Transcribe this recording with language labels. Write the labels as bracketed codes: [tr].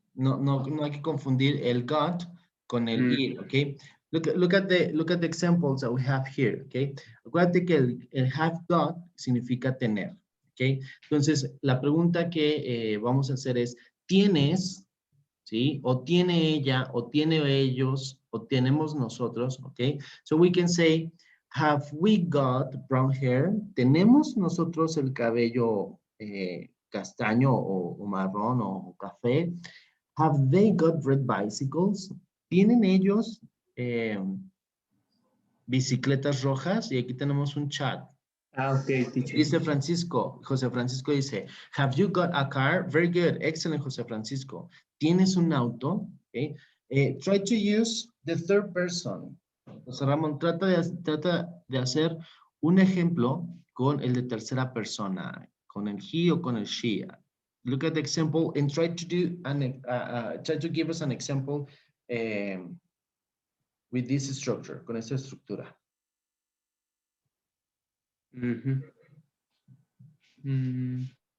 [es] No hay que confundir el got con el ir, okay? [en] Look at the examples that we have here, okay? [es] Acuérdate que el have got significa tener, okay? Entonces, la pregunta que vamos a hacer es, ¿tienes, sí? O tiene ella, o tiene ellos, o tenemos nosotros, okay? [en] So we can say, have we got brown hair? [es] ¿Tenemos nosotros el cabello castaño o marrón o café? [en] Have they got red bicycles? [es] ¿Tienen ellos bicicletas rojas? Y aquí tenemos un chat. [en] Okay, teacher. [es] Dice Francisco, José Francisco dice, [en] have you got a car? Very good, excellent, José Francisco. [es] ¿Tienes un auto? [en] Okay. Try to use the third person. [es] José Ramón, trata de hacer un ejemplo con el de tercera persona, con el he o con el she. [en] Look at the example and try to do try to give us an example with this structure, [es] con esta estructura. Ujú. Mm.